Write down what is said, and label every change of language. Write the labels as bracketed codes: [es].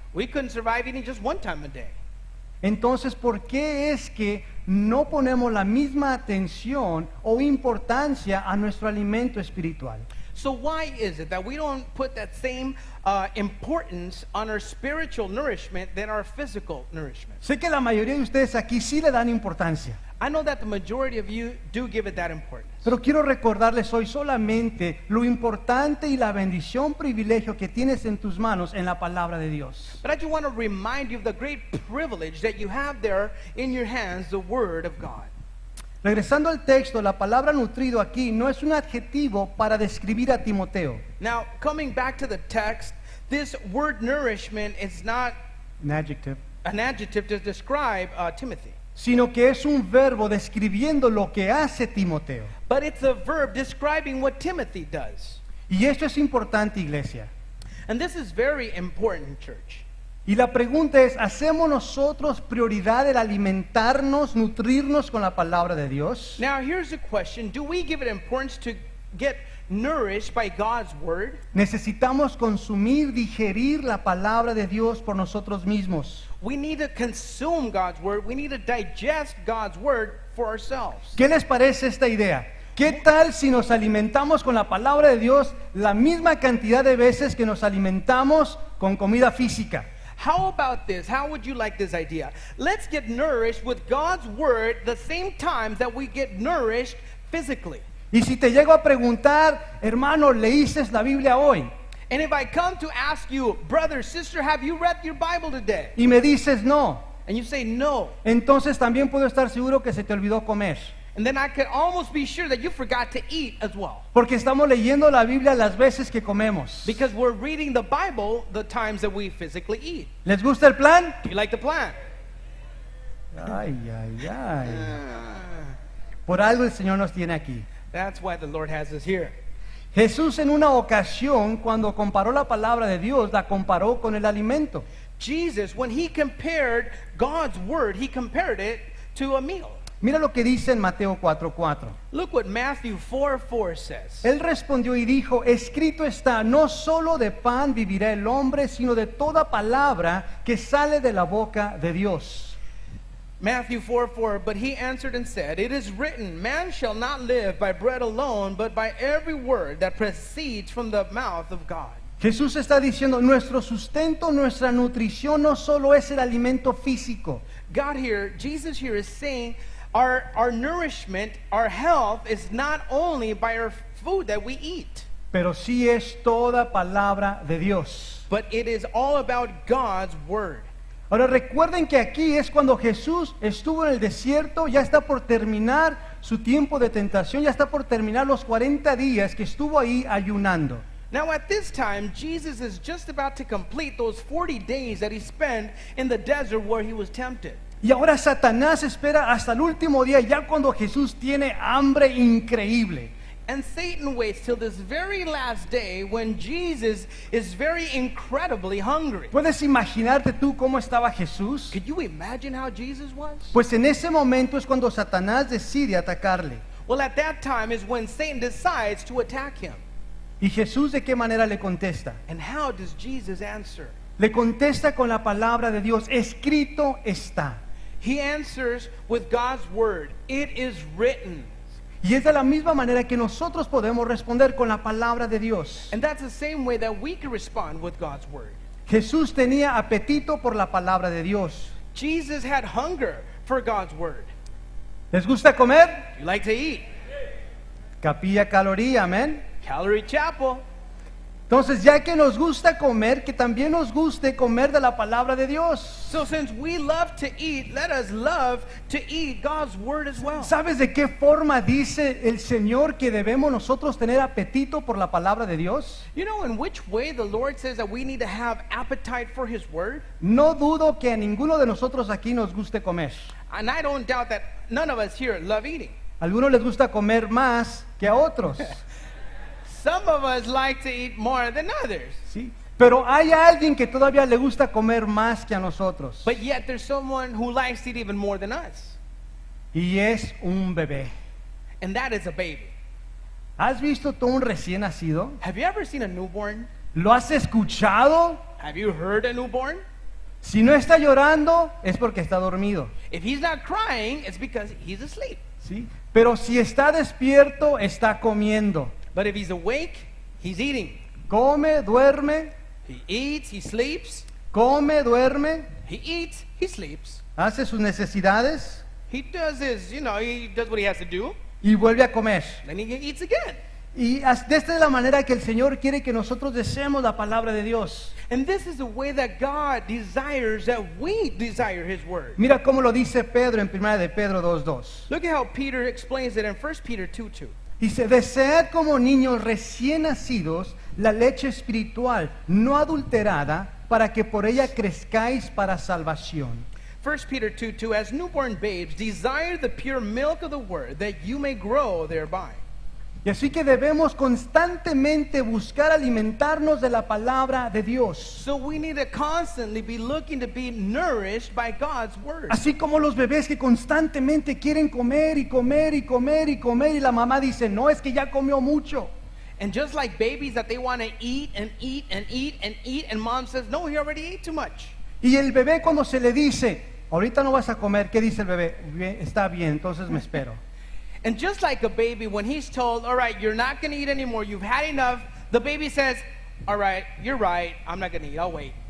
[en] We couldn't survive eating just one time a day. [es] Entonces, ¿por qué es que no ponemos la misma atención o importancia a nuestro alimento espiritual? [en] So why is it that we don't put that same importance on our spiritual nourishment than our physical nourishment? [es] Sé que la mayoría de ustedes aquí sí le dan importancia, [en] I know that the majority of you do give it that importance. [es] pero quiero recordarles hoy solamente lo importante y la bendición, privilegio que tienes en tus manos en la palabra de Dios. [en] But I just want to remind you of the great privilege that you have there in your hands, the Word of God. [es] Regresando al texto, la palabra nutrido aquí no es un adjetivo para describir a Timoteo. [en] Now, coming back to the text, this word nourishment is not An adjective. an adjective to describe Timothy, [es] sino que es un verbo describiendo lo que hace Timoteo. [en] but it's a verb describing what Timothy does. [es] Y esto es importante, iglesia. [en] And this is very important, church. [es] Y la pregunta es, ¿hacemos nosotros prioridad el alimentarnos, nutrirnos con la palabra de Dios? [en] Now, here's the question. Do we give it importance to get nourished by God's word? [es] Necesitamos consumir, digerir la palabra de Dios por nosotros mismos. [en] We need to consume God's word. We need to digest God's word for ourselves. [es] ¿Qué les parece esta idea? ¿Qué tal si nos alimentamos con la palabra de Dios la misma cantidad de veces que nos alimentamos con comida física? [en] How about this? How would you like this idea? Let's get nourished with God's word the same times that we get nourished physically. [es] Y si te llego a preguntar, hermano, ¿leíste la Biblia hoy? [en] And if I come to ask you, brother, sister, have you read your Bible today? [es] Y me dices no, [en] And you say no. [es] entonces también puedo estar seguro que se te olvidó comer. [en] And then I could almost be sure that you forgot to eat as well. [es] Porque estamos leyendo la Biblia las veces que comemos. [en] Because we're reading the Bible the times that we physically eat. [es] ¿Les gusta el plan? [en] Do you like the plan? Ay, ay, ay. [es] Por algo el Señor nos tiene aquí. [en] That's why the Lord has us here. [es] Jesús en una ocasión, cuando comparó la palabra de Dios, la comparó con el alimento. [en] Jesus, when he compared God's word, he compared it to a meal. [es] Mira lo que dice en Mateo 4:4. [en] Look what Matthew 4:4 says. [es] Él respondió y dijo, escrito está, no solo de pan vivirá el hombre, sino de toda palabra que sale de la boca de Dios. [en] Matthew 4:4, but he answered and said, it is written, man shall not live by bread alone, but by every word that proceeds from the mouth of God. [es] Jesús está diciendo, nuestro sustento, nuestra nutrición no solo es el alimento físico. [en] Jesus here is saying our nourishment, our health is not only by our food that we eat, [es] Pero sí es toda palabra de Dios. [en] but it is all about God's word. [es] Ahora recuerden que aquí es cuando Jesús estuvo en el desierto, ya está por terminar su tiempo de tentación, ya está por terminar los 40 días que estuvo ahí ayunando. [en] Now at this time, Jesus is just about to complete those 40 days that he spent in the desert where he was tempted. [es] Y ahora Satanás espera hasta el último día, ya cuando Jesús tiene hambre increíble. [en] And Satan waits till this very last day when Jesus is very incredibly hungry. [es] ¿Puedes imaginarte tú cómo estaba Jesús? [en] Could you imagine how Jesus was? [es] Pues en ese momento es cuando Satanás decide atacarle. [en] Well, at that time is when Satan decides to attack him. [es] ¿Y Jesús de qué manera le contesta? [en] And how does Jesus answer? [es] Le contesta con la palabra de Dios, escrito está. [en] He answers with God's word. It is written. [es] Y es de la misma manera que nosotros podemos responder con la palabra de Dios. [en] And that's the same way that we can respond with God's word. [es] Jesús tenía apetito por la palabra de Dios. [en] Jesus had hunger for God's word. [es] ¿Les gusta comer? [en] You like to eat. [es] Capilla caloría, amén. [en] Calvary Chapel. [es] Entonces, ya que nos gusta comer, que también nos guste comer de la palabra de Dios. [en] So since we love to eat, let us love to eat God's word as well. [es] ¿Sabes de qué forma dice el Señor que debemos nosotros tener apetito por la palabra de Dios? [en] You know in which way the Lord says that we need to have appetite for his word? [es] No dudo que a ninguno de nosotros aquí nos guste comer. [en] And I don't doubt that none of us here love eating. [es] A algunos les gusta comer más que a otros. [en] Some of us like to eat more than others. [es] ¿Sí? Pero hay alguien que todavía le gusta comer más que a nosotros. [en] But yet there's someone who likes to eat even more than us. [es] Y es un bebé. [en] And that is a baby. [es] ¿Has visto tú un recién nacido? [en] Have you ever seen a newborn? [es] ¿Lo has escuchado? [en] Have you heard a newborn? [es] Si no está llorando, es porque está dormido. [en] If he's not crying, it's because he's asleep. [es] ¿Sí? Pero si está despierto, está comiendo. [en] But if he's awake, he's eating. [es] Come, duerme, [en] He eats, he sleeps. [es] come, duerme, [en] He eats, he sleeps. [es] hace sus necesidades [en] He does his, he does what he has to do. [es] y vuelve a comer. [en] Then he eats again. [es] Y de esta es la manera que el Señor quiere que nosotros deseemos la palabra de Dios. [en] And this is the way that God desires that we desire his word. [es] Mira cómo lo dice Pedro en 1 de Pedro 2:2. [en] Look at how Peter explains it in 1 Peter 2:2. [es] Dice, desead como niños recién nacidos la leche espiritual, no adulterada, para que por ella crezcáis para salvación. [en] 1 Peter 2:2, as newborn babes, desire the pure milk of the word, that you may grow thereby. [es] Y así que debemos constantemente buscar alimentarnos de la palabra de Dios. [en] So we need to constantly be looking to be nourished by God's word. [es] Así como los bebés que constantemente quieren comer y comer y comer y comer y la mamá dice, no, es que ya comió mucho. [en] And just like babies that they want to eat and eat and eat and eat, and mom says, no, he already ate too much. [es] Y el bebé cuando se le dice, ahorita no vas a comer, ¿qué dice el bebé? Bien, está bien, entonces me espero. [en] And just like a baby, when he's told, all right, you're not going to eat anymore, you've had enough, the baby says, all right, you're right, I'm not going to eat, I'll wait.